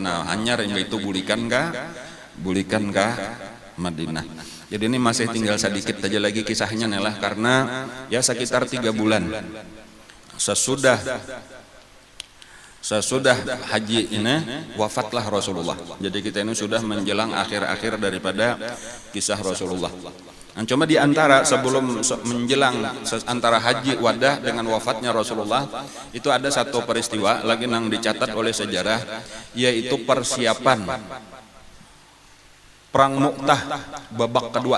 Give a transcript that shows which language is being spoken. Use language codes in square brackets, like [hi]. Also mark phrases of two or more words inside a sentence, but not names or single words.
[bjn] Nah hanyar mbak itu bulikan kah Madinah. [id] Jadi ini masih tinggal sedikit aja lagi kisahnya nih lah karena ya sekitar 3 bulan sesudah haji ini wafatlah Rasulullah. Jadi kita ini sudah menjelang akhir-akhir daripada kisah Rasulullah. Cuma di antara sebelum menjelang antara haji wadah dengan wafatnya Rasulullah itu ada satu peristiwa lagi yang dicatat oleh sejarah yaitu persiapan perang Mu'tah babak kedua.